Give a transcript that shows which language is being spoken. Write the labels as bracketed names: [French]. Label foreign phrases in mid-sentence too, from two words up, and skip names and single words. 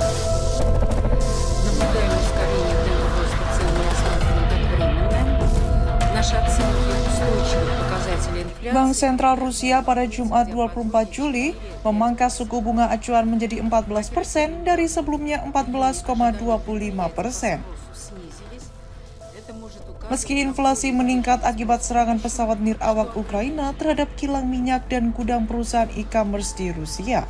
[Russian] Наблюдаем ускорение темпа роста цен и рассматриваем как временное. Наши оценки устойчивых показателей инфляции. [Indonesian] Bank Sentral Rusia pada Jumat 24 Juli memangkas suku bunga acuan menjadi 14% dari sebelumnya 14,25%. Meski inflasi meningkat akibat serangan pesawat nirawak Ukraina terhadap kilang minyak dan gudang perusahaan e-commerce di Rusia.